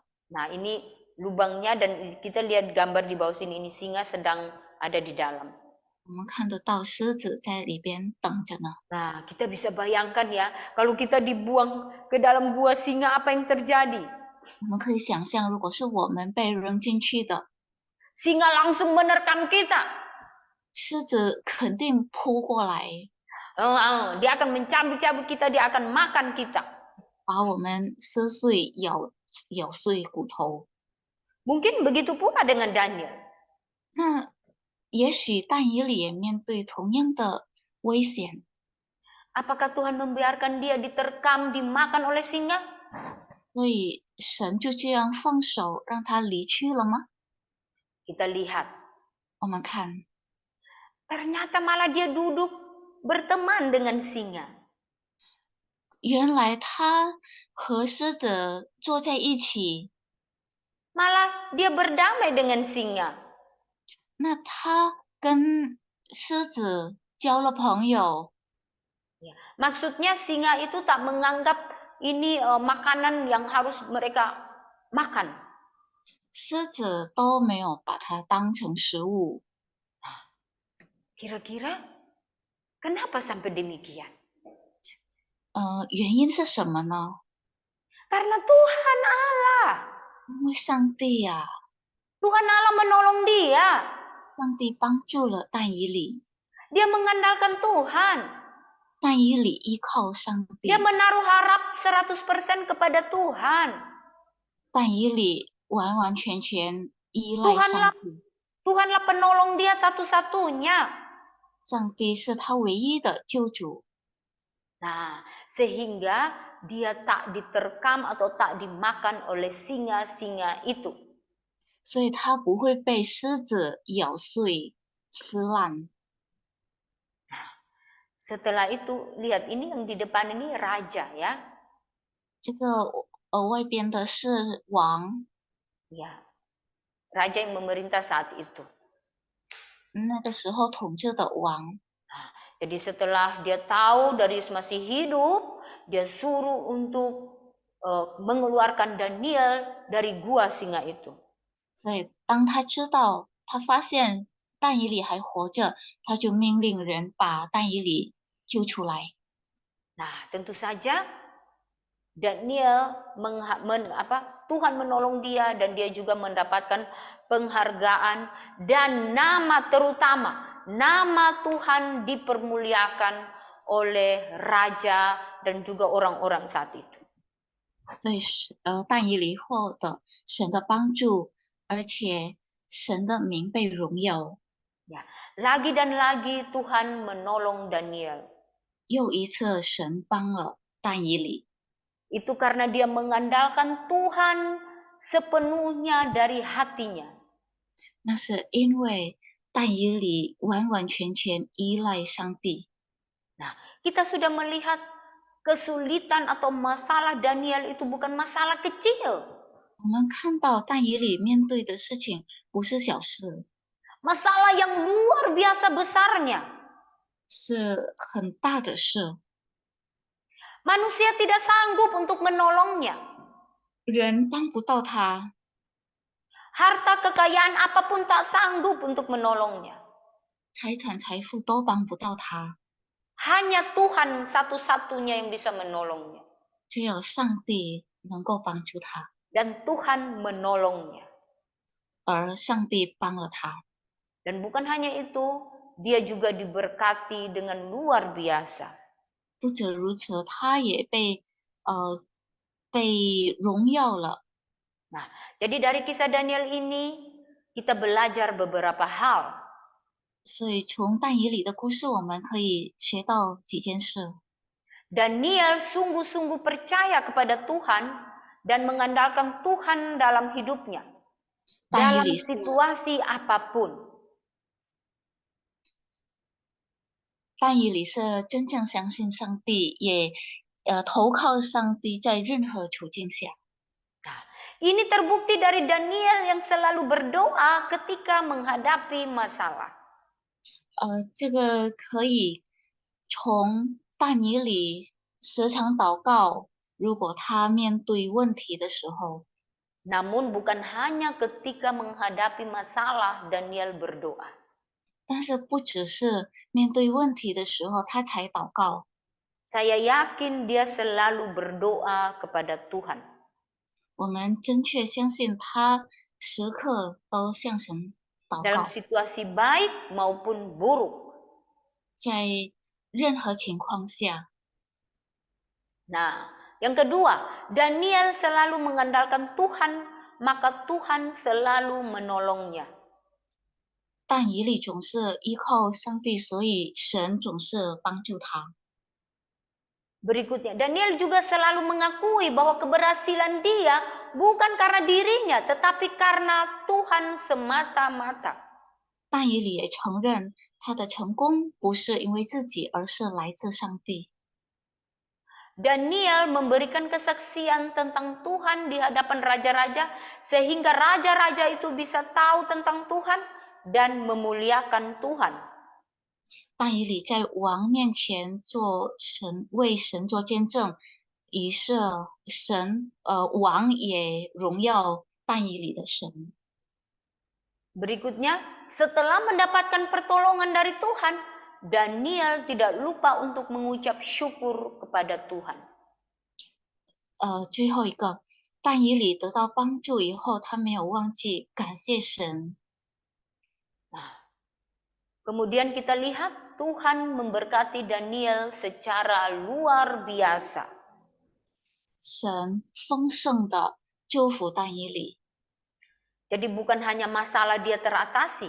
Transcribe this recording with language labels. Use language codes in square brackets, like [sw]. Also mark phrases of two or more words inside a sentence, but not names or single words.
[id] Nah, ini lubangnya dan kita lihat gambar di bawah sini, ini singa sedang ada di dalam. [zh] 我们看得到狮子在里边等着呢。 [id] Nah, kita bisa bayangkan ya, kalau kita dibuang ke dalam gua singa apa yang terjadi? [zh] 我们可以想象，如果是我们被扔进去的， [id] Singa langsung menerkam kita. [zh] 狮子肯定扑过来， [id] Dia akan mencabut-cabut kita, dia akan makan kita. [zh] 把我们撕碎、咬碎骨头。 [id] Mungkin begitu pula dengan Daniel. [zh] 那也许但以理也面对同样的危险。 [id] Apakah Tuhan membiarkan dia diterkam, dimakan oleh singa? [zh] 所以神就这样放手让他离去了吗？ [id] Kita lihat, [zh] 我们看， [id] ternyata malah dia duduk berteman dengan singa. [zh] 原来他和狮子坐在一起， [id] Malah dia berdamai dengan singa. [zh] 那他跟狮子交了朋友。 [id] Maksudnya singa itu tak menganggap ini makanan yang harus mereka makan. [zh] 狮子都没有把它当成食物。 [id] Kira-kira kenapa sampai demikian? [zh] 原因是什么呢？ [id] Karena Tuhan Allah. [zh] 因为上帝呀、 [id] Tuhan Allah menolong dia. [zh] 上帝帮助了但以理， [id] Dia mengandalkan Tuhan. [zh] 但以理依靠上帝 [id] Dia， menaruh harap 100% kepada Tuhan. [zh] 但以理完完全全依赖上帝。 [id] Tuhanlah penolong dia satu-satunya. [zh] 上帝是他唯一的救主， [id] Nah, sehingga dia tak diterkam atau tak dimakan oleh singa-singa itu. [zh] 所以他不会被狮子咬碎、撕烂。 [id] Setelah itu, lihat ini yang di depan ini raja ya. [zh] 这个外边的是王， [id] Ya, raja yang memerintah saat itu. [zh] 那个时候统治的王。 [id] Jadi setelah dia tahu Darius masih hidup, dia suruh untuk mengeluarkan Daniel dari gua singa itu. [zh] 所以当他知道，他发现但以理还活着，他就命令人把但以理救出来。 [id] Nah, tentu saja Daniel Tuhan menolong dia dan dia juga mendapatkan penghargaan dan nama, terutama nama Tuhan dipermuliakan oleh raja dan juga orang-orang saat itu. [zh] 所以但以理获得神的帮助，而且神的名被荣耀。 [id] Ya, lagi dan lagi Tuhan menolong Daniel. [zh] 又一次神帮了但以理， [id] Itu karena dia mengandalkan Tuhan sepenuhnya dari hatinya. [zh] 那是因为但以理完完全全依赖上帝。 [id] Nah, kita sudah melihat kesulitan atau masalah Daniel itu bukan masalah kecil. [zh] 我们看到但以理面对的事情不是小事， [id] Masalah yang luar biasa besarnya. [zh] 是很大的事。 [id] Manusia tidak sanggup untuk menolongnya. [zh] 人帮不到他， [id] Harta kekayaan apapun tak sanggup untuk menolongnya. [zh] 财产财富都帮不到他， [id] Hanya Tuhan satu-satunya yang bisa menolongnya. [zh] 只有上帝能够帮助他， [id] Dan Tuhan menolongnya. [zh] 而上帝帮了他。 [id] Dan bukan hanya itu, dia juga diberkati dengan luar biasa. [zh] 不止如此，他也被荣耀了。 [id] Nah, jadi dari kisah Daniel ini kita belajar beberapa hal. [zh] 所以从但以理的故事，我们可以学到几件事。 [id] Daniel sungguh-sungguh percaya kepada Tuhan dan mengandalkan Tuhan dalam hidupnya. [zh] 但以 [id] Dalam [zh] 理是 [id] situasi apapun. [zh] 但以理是真正相信上帝，也投靠上帝，在任何处境下。 [id] Nah, ini terbukti dari Daniel yang selalu berdoa ketika menghadapi masalah. [zh] 这个可以从但以理时常祷告，如果他面对问题的时候， [id] Namun bukan hanya ketika menghadapi masalah Daniel berdoa. [zh] 但是不只是面对问题的时候他才祷告。 [id] Saya yakin dia selalu berdoa kepada Tuhan. [zh] 我们真确相信他时刻都向神祷 [id] Dalam [zh] 告， [id] situasi baik maupun buruk. [zh] 在任何情况下。 [id] Nah, yang kedua, Daniel selalu mengandalkan Tuhan, maka Tuhan selalu menolongnya. [zh] 但以理总是依靠上帝，所以神总是帮助他。 [id] Berikutnya, Daniel juga selalu mengakui bahwa keberhasilan dia bukan karena dirinya, tetapi karena Tuhan semata-mata. [zh] 但以理也承认他的成功不是因为自己，而是来自上帝。 [id] Daniel memberikan kesaksian tentang Tuhan di hadapan raja-raja, sehingga raja-raja itu bisa tahu tentang Tuhan dan memuliakan Tuhan. [zh] 但以理在王面前为神做见证，于是王也荣耀但以理的神。 [id] Berikutnya, setelah mendapatkan pertolongan dari Tuhan, Daniel tidak lupa untuk mengucap syukur kepada Tuhan. [zh] 最后一个，但以理得到帮助以后，他没有忘记感谢神。 [id] Nah, kemudian kita lihat Tuhan memberkati Daniel secara luar biasa. [zh] 神丰盛的祝福但以理。 [id] Jadi bukan hanya masalah dia teratasi,